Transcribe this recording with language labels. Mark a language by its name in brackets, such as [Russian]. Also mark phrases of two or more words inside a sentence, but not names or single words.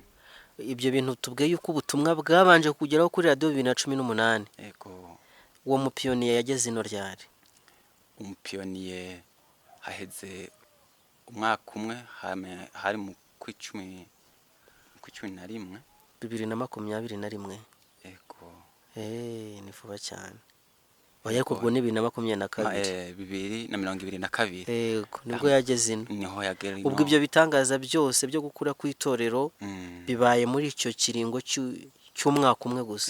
[Rundi] Ibyo bintu tubwiye yuko ubutumwa bwabanje kugeraho kuri radio 2018. Ego. Uwo mupiyoniye yageze ino ryari? Umupiyoniye haheze umwaka umwe hari mu kw'icumi na rimwe 2021. Ego. Ni vuba cyane. Oya kubwo ni 2022. 2022. Ego nibwo yageze ino. Niho yagera ino. Ubwo ibyo bitangaza byose byo gukura kw'itorero bibaye muri icyo kiringo cy'umwaka umwe gusa.